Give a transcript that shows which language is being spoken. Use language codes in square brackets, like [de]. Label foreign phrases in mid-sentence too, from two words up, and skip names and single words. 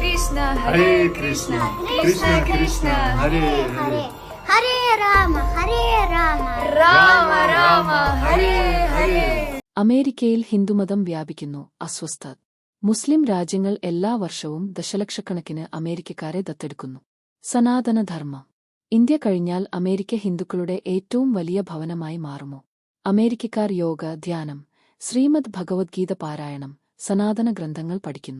[sa] हरे कृष्ण कृष्ण कृष्ण हरे हरे. हरे राम हरे राम, राम राम हरे हरे. [ml] അമേരിക്കയിൽ ഹിന്ദുമതം വ്യാപിക്കുന്നു. അസ്വസ്ഥത. മുസ്ലിം രാജ്യങ്ങൾ എല്ലാ വർഷവും ദശലക്ഷക്കണക്കിന് അമേരിക്കക്കാരെ ദത്തെടുക്കുന്നു. സനാതനധർമ്മം. ഇന്ത്യ കഴിഞ്ഞാൽ അമേരിക്ക ഹിന്ദുക്കളുടെ ഏറ്റവും വലിയ ഭവനമായി മാറുമോ? അമേരിക്കക്കാർ യോഗ, ധ്യാനം, ശ്രീമദ് ഭഗവത്ഗീത പാരായണം, സനാതന ഗ്രന്ഥങ്ങൾ പഠിക്കുന്നു.